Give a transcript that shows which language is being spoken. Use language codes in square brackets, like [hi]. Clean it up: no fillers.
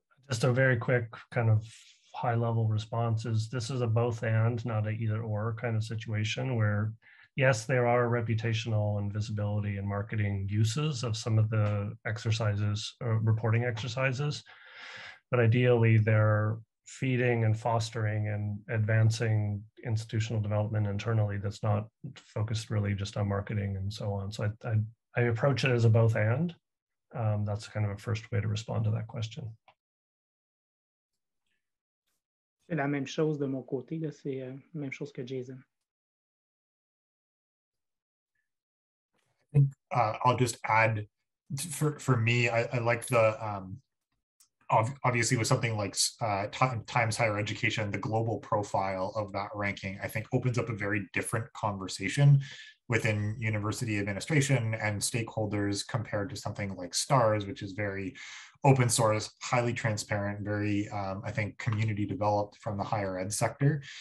[en] Just a very quick kind of high level response is this is a both and, not a either or kind of situation where yes, there are reputational and visibility and marketing uses of some of the exercises, reporting exercises, but ideally they're feeding and fostering and advancing institutional development internally that's not focused really just on marketing and so on. So I approach it as a both and. That's kind of a first way to respond to that question. [fr] C'est la même chose de mon côté, là, c'est la même chose que Jason. [en] I think I'll just add, for me, I like the, obviously with something like Times Higher Education, the global profile of that ranking, I think opens up a very different conversation within university administration and stakeholders compared to something like STARS, which is very open source, highly transparent, very, I think, community developed from the higher ed sector.